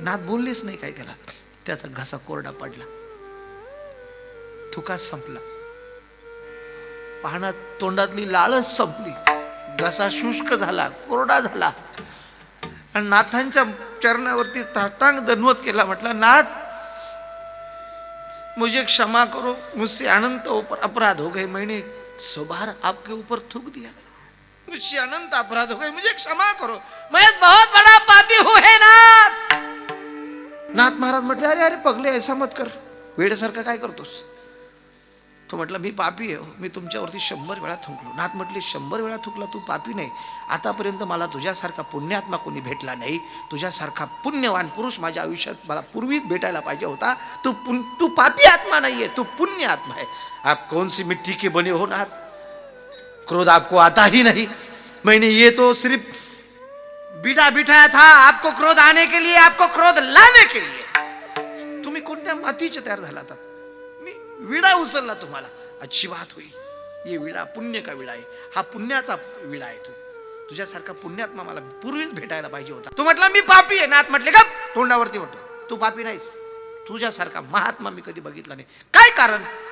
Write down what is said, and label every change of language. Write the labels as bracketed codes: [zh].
[mr] नाथ बोललेच नाही काय त्याला. त्याचा घसा कोरडा पडला, थुका संपला, पाहणा तोंडातली लाळच संपली, घसा शुष्क झाला, कोरडा झाला. आणि नाथांच्या चरणावरती ताटांग दंडवत केला. [hi] म्हटलं नाथ मुझे क्षमा करो, मुझसे अनंत अपराध हो गए, मैंने 100 बार आपके ऊपर थूक दिया, मुझसे अनंत अपराध हो गए, मुझे क्षमा करो, मैं बहुत बड़ा पापी हूं है नाथ. [mr] नाथ महाराज म्हटले [hi] अरे अरे पगले, ऐसा मत कर, [mr] वेड्यासारखा काय करतोस. तो म्हटला मी पापी आहे, मी तुमच्यावरती 100 वेळा थुंकलो. नाथ म्हटले 100 वेळा थुकला तू पापी नाही. आतापर्यंत मला तुझ्यासारखा पुण्यात्मा कोणी भेटला नाही. तुझ्यासारखा पुण्यवान पुरुष माझ्या आयुष्यात मला पूर्वीच भेटायला पाहिजे होता. तू पापी आत्मा नाहीये, तू पुण्य आत्मा है. [hi] आप कौन सी मिट्टी के बने हो नाथ, क्रोध आपको आता ही नहीं. मैंने ये तो सिर्फ बीड़ा बिठाया था आपको क्रोध आने के लिए, आपको क्रोध लाने के लिए. [mr] तुम्ही कोणत्या मातीचे तयार झाला था, मी विडा उचलला तुम्हाला. [hi] अच्छी बात हुई, ये विडा पुण्य का विडा आहे, [mr] हा पुण्याचा विडा आहे. तुझ्यासारखा पुण्यात्मा मला पूर्वीच भेटायला पाहिजे होता. तू म्हटला मी पापी आहे. नाथ म्हटले का तोंडावरती होतो, तू पापी नाहीस, तुझ्यासारखा महात्मा मी कधी बघितला नाही. काय कारण?